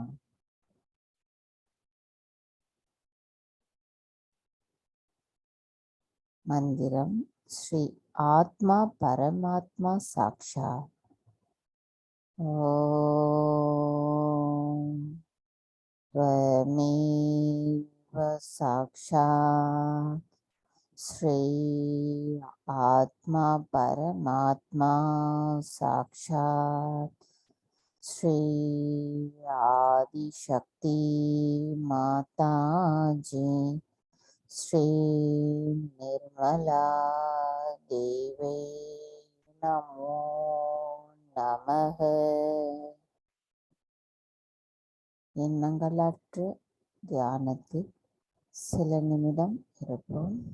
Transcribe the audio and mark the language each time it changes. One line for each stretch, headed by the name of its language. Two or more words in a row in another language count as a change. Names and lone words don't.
Tamil: மந்திரம்.
Sanskrit: श्री आत्मा परमात्मा साक्षा. ஓம் त्वमेव साक्षात् श्री आत्मा परमात्मा साक्षात् श्री आदिशक्ति माता जी श्री निर्मला देवी नमो नमः.
Tamil: எண்ணங்களற்ற தியானத்தில் சில நிமிடம் இருப்போம்.